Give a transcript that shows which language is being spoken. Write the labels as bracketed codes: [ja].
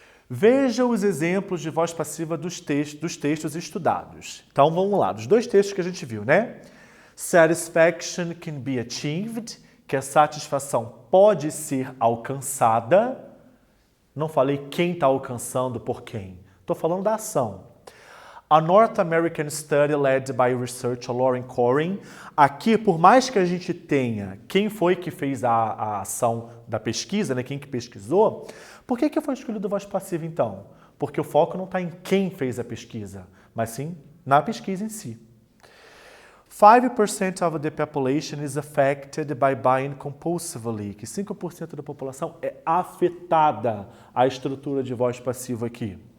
[pt] Veja os exemplos de voz passiva dos textos estudados. Então, vamos lá. Dos dois textos que a gente viu, né? [en] Satisfaction can be achieved, [pt] que a satisfação pode ser alcançada. Não falei quem está alcançando por quem. Estou falando da ação. [en] A North American Study led by researcher Lauren Corin. [pt] Aqui, por mais que a gente tenha quem foi que fez a ação da pesquisa, né? Quem que pesquisou, por que foi escolhido voz passiva então? Porque o foco não está em quem fez a pesquisa, mas sim na pesquisa em si. [en] 5% of the population is affected by buying compulsively, [pt] que 5% da população é afetada à estrutura de voz passiva aqui.